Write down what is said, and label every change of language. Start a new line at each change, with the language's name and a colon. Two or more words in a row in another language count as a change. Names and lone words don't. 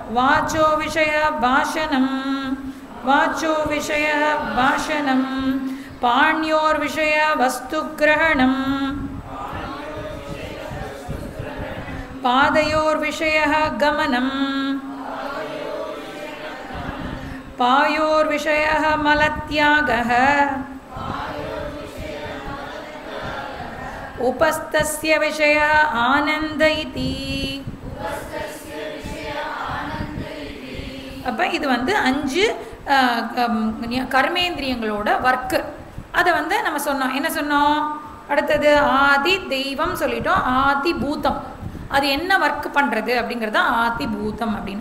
Sanskrit: वाचो विषय भाषणम्, वाचो विषय भाषणम्, पाण्योः विषय वस्तु ग्रहणम्, पादयोः विषय गमनम्, पायोः विषय मलत्यागः, उपस्थस्य विषय आनंद इति.
Tamil: அப்போ இது வந்து 5 கர்மேந்திரியங்களோட ஒர்க்கு. அதை வந்து நம்ம சொன்னோம். என்ன சொன்னோம்? அடுத்தது ஆதி தெய்வம் சொல்லிட்டோம், ஆதி பூதம். அது என்ன ஒர்க் பண்ணுறது அப்படிங்கிறது ஆதி பூதம் அப்படின்னு.